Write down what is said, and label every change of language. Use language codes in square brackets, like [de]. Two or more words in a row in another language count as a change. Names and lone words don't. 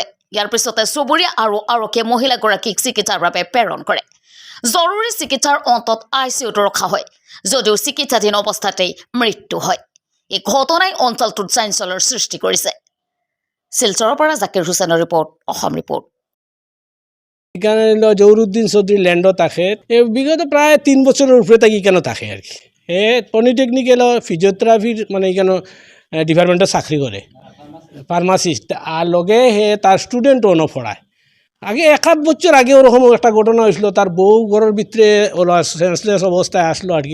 [as] ইয়াৰ পিছতে চুবুৰীয়া আৰু আৰক্ষীয়ে মহিলাগৰাকীক চিকিৎসাৰ বাবে প্ৰেৰণ কৰে। জৰুৰী চিকিৎসাৰ অন্তত ICUত ৰখা হয় যদিও চিকিৎসাধীন অৱস্থাতেই মৃত্যু হয়। এই ঘটনাই অঞ্চলটোত চাঞ্চল্যৰ সৃষ্টি কৰিছে। শিলচৰৰ পৰা জাকিৰ হুছেইনৰ ৰিপৰ্ট, অসম ৰিপৰ্ট। [bn] এখানে জহুরুদ্দিন চৌধুরী ল্যান্ডও থাকে বিগত প্রায় 3 বছরের উপরে তাকে এখানে থাকে আর কি। পলিটেকনিক্যাল ফিজিওথেরাপির মানে এখানে ডিপার্টমেন্টে চাকরি করে, ফার্মাসিস্ট। আর লগে তার স্টুডেন্টও পড়ায়। আগে 1-8 বছর আগে ওরকম একটা ঘটনা হয়েছিল, তার বউ ঘরের ভিতরে ওরা সেন্সলেস অবস্থায় আসলো আর কি।